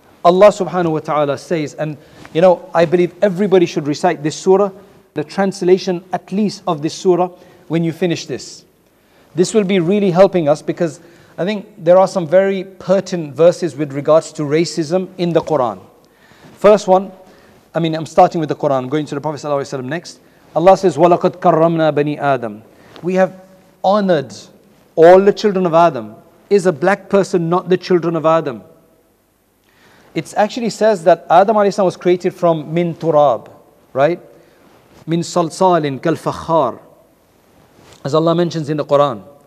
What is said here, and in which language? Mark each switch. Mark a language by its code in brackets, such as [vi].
[en] Allah subhanahu wa ta'ala says, and I believe everybody should recite this surah, the translation at least of this surah when you finish this. This will be really helping us because I think there are some very pertinent verses with regards to racism in the Quran. First one, I'm starting with the Quran, I'm going to the Prophet ﷺ next. Allah says, [ar] وَلَقَدْ كَرَّمْنَا بَنِي آدَمَ. [en] We have honored all the children of Adam. Is a black person not the children of Adam? It actually says that Adam a.s. was created from min turab, right? [ar] Min salsalin kal fakhar, [en] as Allah mentions in the Quran.